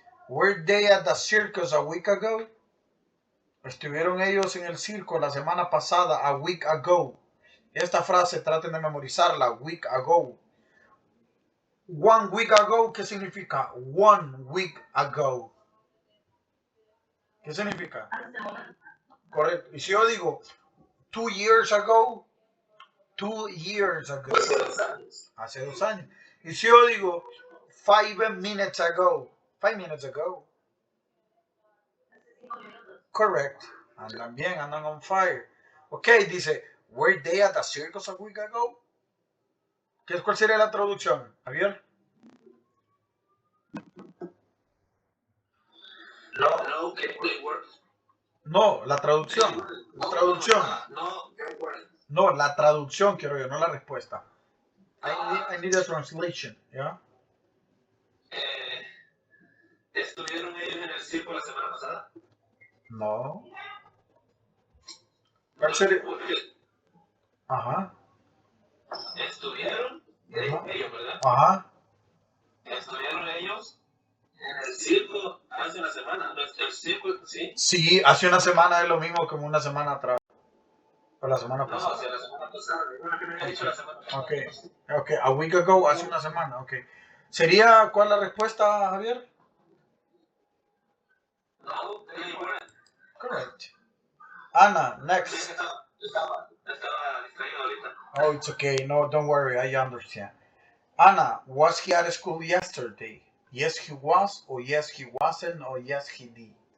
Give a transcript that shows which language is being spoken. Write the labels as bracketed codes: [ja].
[en] Were they at the circus a week ago? [es] Estuvieron ellos en el circo la semana pasada, [en] a week ago. [es] Esta frase traten de memorizarla, [en] week ago. 1 week ago, [es] ¿qué significa? [en] 1 week ago. [es] ¿Qué significa? Correcto. Y si yo digo [en] 2 years ago, 2 years ago. [es] Hace 2 años. Y si yo digo [en] 5 minutes ago, 5 minutes ago. Correct. [es] Andan bien, andan [en] on fire. Ok, dice, were they at the circus a week ago? [es] ¿Cuál sería la traducción, Javier? No, que [en] they were. [es] No, la traducción. La traducción. [en] No, they weren't. [es] No, la traducción quiero yo, no la respuesta. [en] I need a translation, ¿ya? [es] ¿Estuvieron ellos en el circo la semana pasada? No. ¿Cuál sería? Ajá. ¿Estuvieron? Ajá. Ellos, ¿verdad? Ajá. ¿Estuvieron ellos en el circo hace una semana? ¿El circo, sí? Sí, hace una semana es lo mismo como una semana atrás. O la semana No, pasada. hace la semana pasada. Una que me había dicho la semana pasada. Ok, [en] a week ago, [es] hace una semana, ok. ¿Sería cuál la respuesta, Javier? [en] No, they weren't. Correct. Anna, next. [es] Estaba distraído ahorita. [en] Oh, it's okay. No, don't worry. I understand. Anna, was he at school yesterday? Yes, he was, or yes, he wasn't, or yes, he did.